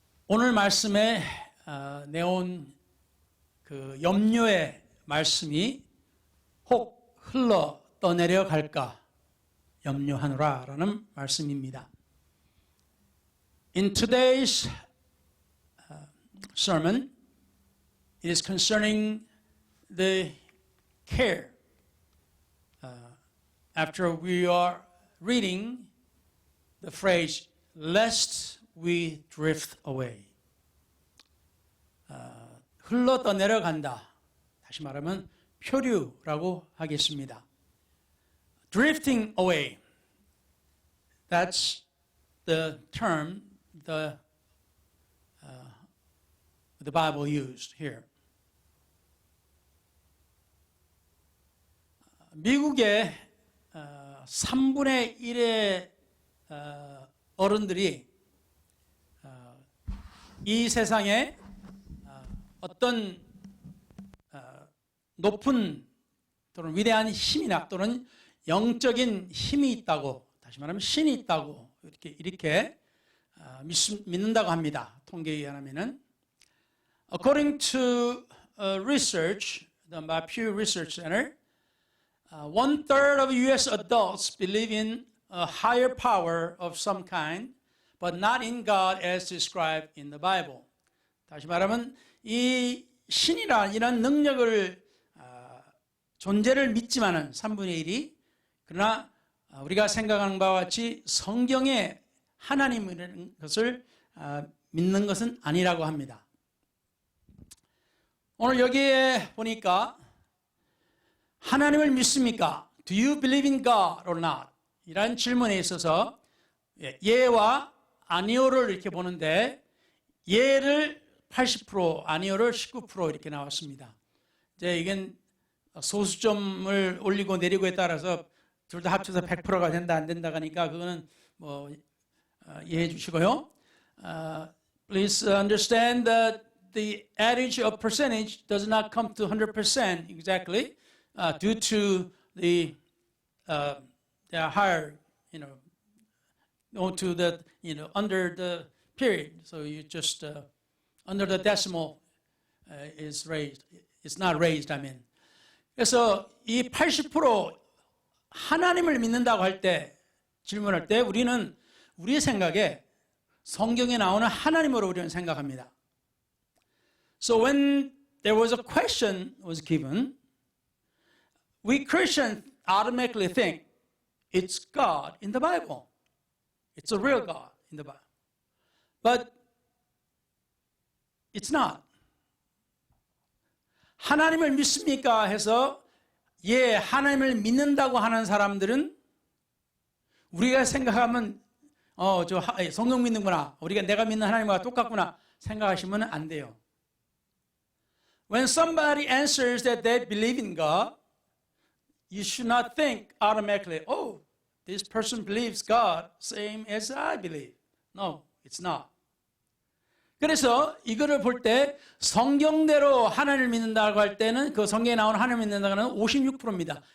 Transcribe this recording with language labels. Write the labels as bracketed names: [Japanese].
[Korean] 오늘 말씀에 내온 그 염려의 말씀이 혹 흘러 떠내려 갈까 염려하노라 라는 말씀입니다. [English] In today's sermon, it is concerning the care. After we are reading the phrase, lest we drift away. [Korean] 흘러 떠내려간다. 다시 말하면 표류라고 하겠습니다. [English] Drifting away. That's the term the Bible used here. [Korean] 미국의 3분의 1의 어른들이 이 세상에 어떤 높은 또는 위대한 힘이나 또는 영적인 힘이 있다고, 다시 말하면 신이 있다고 이렇게 믿는다고 합니다. 통계에 의하면은 [English] According to research done by Pew Research Center, 1/3 of U.S. adults believe in a higher power of some kind, but not in God as described in the Bible. [Korean] 다시 말하면 이 신이란 이런 능력을 존재를 믿지만은 3분의 1이 그러나 우리가 생각하는 바와 같이 성경의 하나님이라는 것을 믿는 것은 아니라고 합니다. 오늘 여기에 보니까 하나님을 믿습니까? [English] Do you believe in God or not? [Korean] 이런 질문에 있어서 예와 아니오를 이렇게 보는데 예를 80%, 아니오를 19% 이렇게 나왔습니다. 이제 이건 소수점을 올리고 내리고에 따라서 둘 다 합쳐서 100%가 된다 안 된다 하니까 그거는 뭐 이해해 주시고요. [English] Please understand that the adage of percentage does not come to 100% exactly due to the higher, to the, under the period. So you just, under the decimal is raised. It's not raised, I mean. [Korean] 그래서 이 80% 하나님을 믿는다고 할 때, 질문할 때 우리는 우리의 생각에 성경에 나오는 하나님으로 우리는 생각합니다. [English] So when there was a question was given, we Christians automatically think it's God in the Bible. It's a real God in the Bible. But it's not. [Korean] 하나님을 믿습니까? 해서 예, 하나님을 믿는다고 하는 사람들은 우리가 생각하면 저 성경 믿는구나. 우리가 내가 믿는 하나님과 똑같구나 생각하시면 안 돼요. [English] When somebody answers that they believe in God, you should not think automatically, oh, this person believes God same as I believe. No, it's not. [Korean] 그래서 이거를 볼 때 성경대로 하나님을 믿는다고 할 때는 그 성경에 나온 하나님을 믿는다는 56%입니다.